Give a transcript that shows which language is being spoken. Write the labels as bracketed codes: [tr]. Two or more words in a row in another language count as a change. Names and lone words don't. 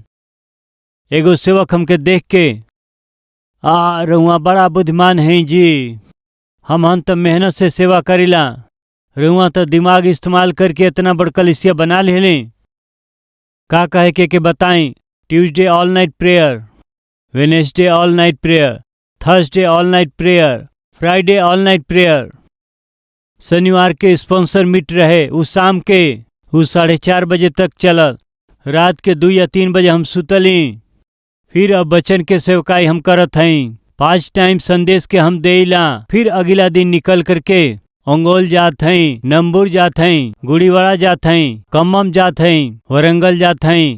[bho] एगो सेवक हमके देख के, रउआ बड़ा बुद्धिमान है जी, हम तो मेहनत से सेवा करीला, रउआ तो दिमाग इस्तेमाल करके इतना बड़ कलीसिया बना लेली। का कहे के बताई? [en] Tuesday all night prayer, Wednesday all night prayer, Thursday all night prayer, Friday all night prayer. [bho] शनिवार के [en] sponsor meet [bho] रहे, उस शाम के 4:30 बजे तक चलल। रात के 2 या 3 बजे हम सुतली। फिर अब बचन के सेवकाई हम करत हई। 5 टाइम संदेश के हम देला। फिर अगला दिन निकल करके अंगोल जात हई, नंबूर जात हई, गुड़ीवाड़ा जात हई, कम्मम जात हई, वरंगल जात हई।